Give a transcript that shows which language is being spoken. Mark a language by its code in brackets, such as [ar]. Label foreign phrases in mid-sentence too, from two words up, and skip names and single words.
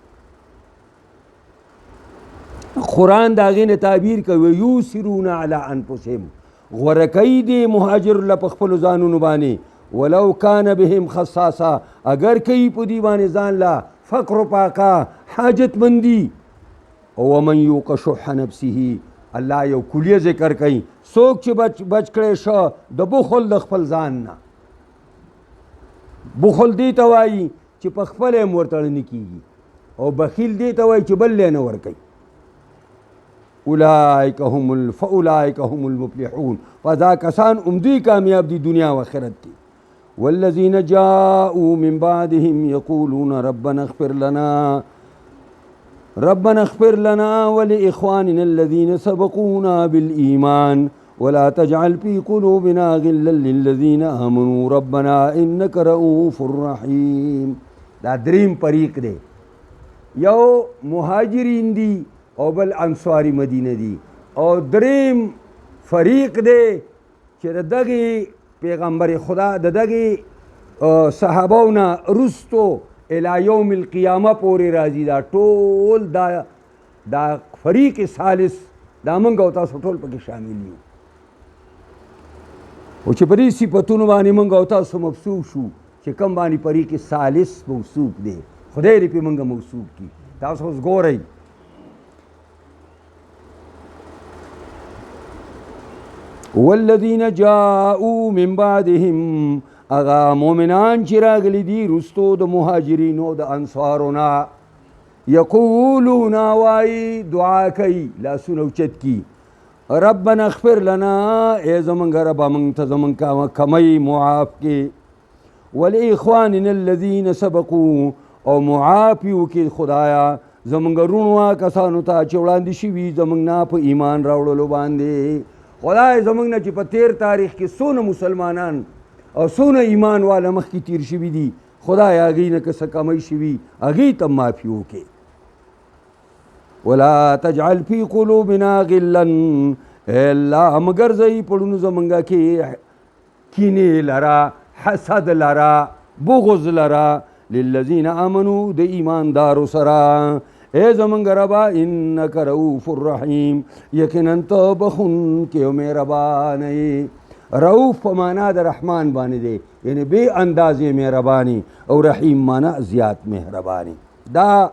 [ps] قرآن د هغې نه تعبیر کوي [ar] یوسرون علی انفسهم [ps] غوره کوي دې مهاجر له په خپلو ځانونو باندې [ar] ولو کان بهم خصاصه [ps] اگر کوي په دې باندې ځان له فقر و پاکه حاجت مندي. او [ar] ومن یوق شح نفسه [ps] الله یو کلیه ذکر کوي څوک چې بچ کړی شه د بخل د خپل ځان نه. بخل دې ته وایي چې په خپله یې ورته نه کېږي او بخیل دې ته وایي چې بل یې نه ورکوي. [ar] فاولئک هم المفلحون [ps] فدا کسان دوی کامیاب دي دنیا و آخرت کې. [ar] والذین جاءوا من بعدهم یقولون ربنا اغفر لنا ولإخواننا الذين سبقونا بالإيمان ولا تجعل في قلوبنا غلا للذين آمنوا ربنا إنك رؤوف رحيم. [ps] دا دریم فریق دی یو مهاجرین دی او بل انصاری مدینه دی او دریم فریق دی چې د دغې پیغمبر خدا د دغې صحابهونه رستو [ar] الی یوم القیامه [ps] پورې راځي. دا ټول دا فریق ثالث دا موږ او تاسو ټول پکې شامل یو او چې په دې صفتونو باندې موږ او تاسو مبسوط شو چې کوم باندې فریق ثالث موصوف دی خدای دې پې موږ موصوف کړي. تاسو اوس ګورئ [ar] والذین جاءوا من بعدهم [ps] هغه مؤمنان چې راغلي دي رستو د مهاجرینو د انصارو نه یقولون وایي دعا کوي لاسونه اوچت کی [ar] ربنا اغفر لنا [ps] ای زمونږ ربه موږ ته زمونږ کمی معاف کې [ar] ولاخواننا الذین سبقوا [ps] او معاف یې وکړي خدایا زمونږ رونو کسانو ته چې وړاندې شوي زمونږ نه په ایمان راوړلو باندې خدای زمونږ نه چې په تیر تاریخ کې څونه مسلمانان او څونه ایمان والا مخکې تیر شوي دي خدای هغوی نه که څه کمی شوي هغوی ته معافي وکړي [ar] ولا تجعل فی قلوبنا غلا [ps] اے الله مگر ځئ پړونو زمونږ کې کینې لره حسد لره بغض لره [ar] للذین آمنوا [ps] د ایماندارو سره اے زمونږ ربا [ar] انک رؤوف الرحیم [ps] یقینا ته بخونکی او مهربان یې رؤوف په معنا د رحمان باندې دی یعنی بې اندازې مهرباني او رحیم معنا زیات مهرباني دا